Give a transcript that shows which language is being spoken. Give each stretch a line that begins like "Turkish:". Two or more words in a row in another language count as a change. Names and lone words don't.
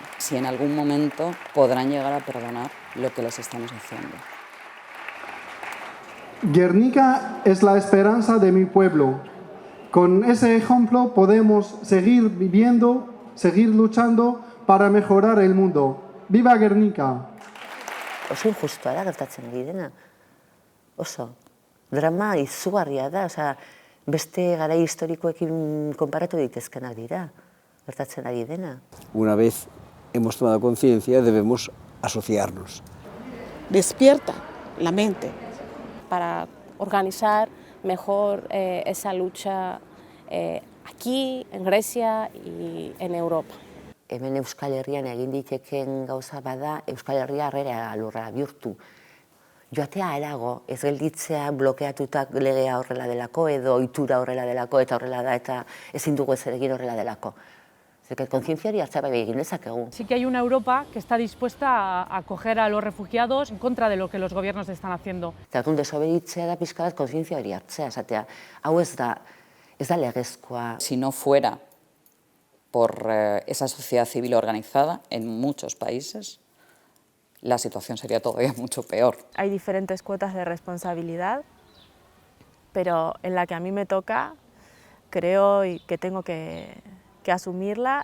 Spanish: Si en algún momento podrán llegar a perdonar lo que les estamos haciendo. Guernica es la esperanza de mi pueblo. Con ese ejemplo podemos seguir viviendo, seguir luchando para mejorar el mundo. ¡Viva Guernica!
Basque: Oso injustua da gertatzen ari dena. Oso. Drama izugarria da, osea, beste garai historikoekin konparatu daitezkenak dira, gertatzen ari dena.
Spanish: Una vez hemos tomado conciencia, debemos asociarnos. Despierta la mente. Para organizar mejor esa lucha aquí, en Grecia y en Europa.
Basque: Hemen Euskal Herrian egin ditekeen gauza bada, Euskal Herria harrera lurra bihurtu. Joatea harago, ez gelditzea blokeatutak legea horrela delako, edo ohitura horrela delako, eta horrela da, eta ezin dugu ezer egin horrela delako. Kontzientziari hartzea bai egin dezakegu.
Spanish: Sí que hay una Europa que está dispuesta a acoger a los refugiados en contra de lo que los gobiernos están haciendo.
Basque: Eta orduan desobeditzea da pixka bat kontzientzia hori hartzea, esatea, hau ez da legezkoa.
Spanish: Si no fuera por esa sociedad civil organizada en muchos países, la situación sería todavía mucho peor. Hay diferentes cuotas de responsabilidad, pero en la que a mí me toca, creo que tengo que asumirla.